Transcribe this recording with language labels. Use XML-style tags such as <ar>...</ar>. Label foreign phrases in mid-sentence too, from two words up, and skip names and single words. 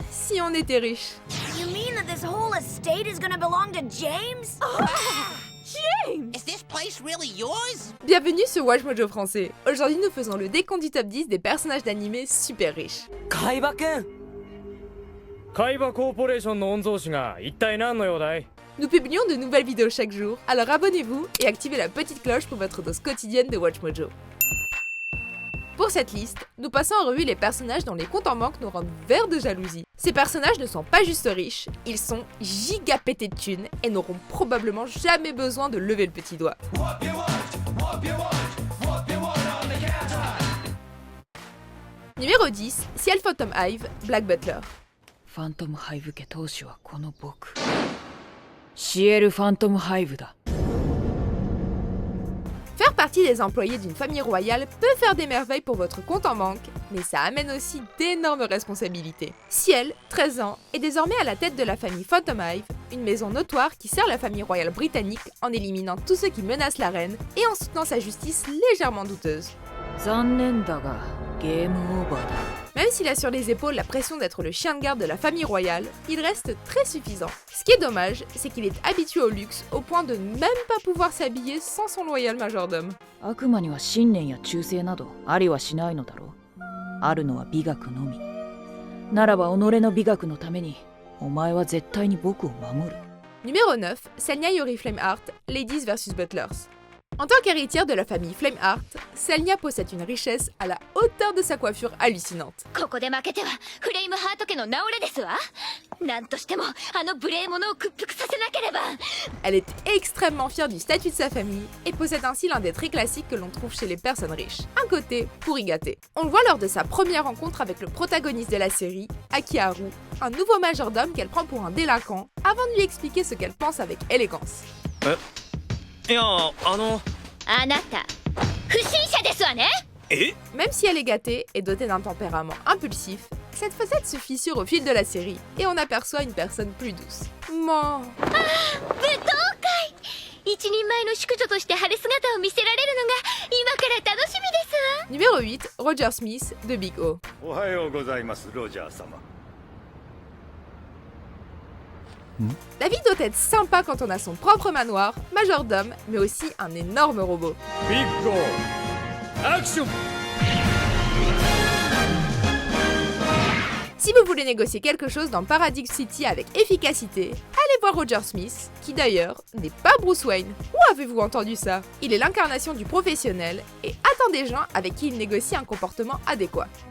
<fr>si on était riche.</fr> <en>You mean that this whole estate is gonna belong to James? James! Is this place really yours?</en> <fr>Bienvenue sur Watch Mojo français. Aujourd'hui, nous faisons le décompte du top 10 des personnages d'animé super riches.</fr> <ja>Kaiba-kun! Kaiba Corporation の御曹司が一体何の用だい?</ja> <fr>Nous publions de nouvelles vidéos chaque jour, alors abonnez-vous et activez la petite cloche pour votre dose quotidienne de Watch Mojo. Pour cette liste, nous passons en revue les personnages dont les comptes en banque nous rendent verts de jalousie. Ces personnages ne sont pas juste riches, ils sont giga pétés de thunes et n'auront probablement jamais besoin de lever le petit doigt. Numéro 10, Ciel Phantom Hive, Black Butler.</fr> <ja>Phantom Hive 家当主はこの僕。シエルファントムハイブだ。</ja> <fr>Faire partie des employés d'une famille royale peut faire des merveilles pour votre compte en banque, mais ça amène aussi d'énormes responsabilités. Ciel, 13 ans, est désormais à la tête de la famille Phantom Hive, une maison notoire qui sert la famille royale britannique en éliminant tous ceux qui menacent la reine et en soutenant sa justice légèrement douteuse.</fr> <ja>残念だが、ゲームオーバーだ。</ja> <fr>Même s'il a sur les épaules la pression d'être le chien de garde de la famille royale, il reste très suffisant. Ce qui est dommage, c'est qu'il est habitué au luxe au point de même pas pouvoir s'habiller sans son loyal majordome.</fr> <ja>悪魔には信念や忠誠などありはしないのだろう。あるのは美学のみ。ならば己の美学のために、お前は絶対に僕を守る。</ja> <fr>Numéro 9, Selnia Yori Flameheart, Ladies vs Butlers. En tant qu'héritière de la famille Flameheart, Selnia possède une richesse à la hauteur de sa coiffure hallucinante.</fr> <ja>ここで負けてはフレイムハート家の名折れですわ。なんとしてもあの無礼者を屈服させなければ。</ja> <fr>Elle est extrêmement fière du statut de sa famille et possède ainsi l'un des traits classiques que l'on trouve chez les personnes riches. Un côté pourri gâté. On le voit lors de sa première rencontre avec le protagoniste de la série, Akiharu, un nouveau majordome qu'elle prend pour un délinquant avant de lui expliquer ce qu'elle pense avec élégance.</fr> <ja>いや、あなた不審者ですわね。</ja> <fr>Même si elle est gâtée et dotée d'un tempérament impulsif, cette facette se fissure au fil de la série et on aperçoit une personne plus douce. Man.</fr> <ja>一人前の淑女として晴れ姿を見せられるのが今から楽しみですわ。</ja> <fr>Numéro 8, Roger Smith de Big O.</fr> <ja>おはようございます、ロジャー様。</ja> <fr>La vie doit être sympa quand on a son propre manoir, majordome, mais aussi un énorme robot.</fr> <en>Big Action!</en> <fr>Si vous voulez négocier quelque chose dans Paradox City avec efficacité, allez voir Roger Smith, qui d'ailleurs n'est pas Bruce Wayne. Où avez-vous entendu ça? Il est l'incarnation du professionnel et attend des gens avec qui il négocie un comportement adéquat.</fr>